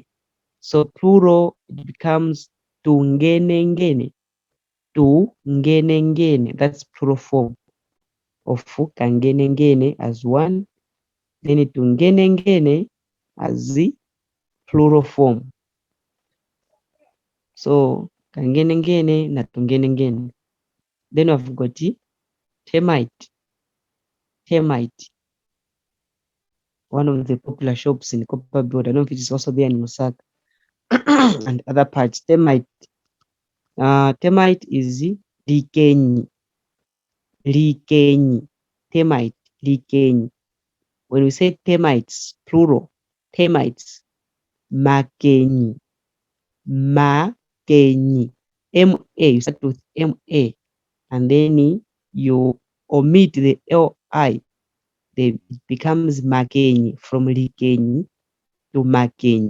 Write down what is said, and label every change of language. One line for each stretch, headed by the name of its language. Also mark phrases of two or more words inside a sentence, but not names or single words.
English: So plural, it becomes tungenengene. Tungenengene. That's plural form of kangenengene as one. Then tungenengene as the plural form.
Luvale: So kangenengene na tungenengene.
English: Then I've got the termite. Termite. One of the popular shops in Copper Broad. I don't know if it is also there in Lusaka and other parts. Termite. Termite is likenyi. Likenyi. Termite. Likenyi. When we say termites, plural, termites, makenyi. Makenyi. M-A, you start with M-A, and then you omit the L-I. It becomes makenyi, from likenyi to makenyi.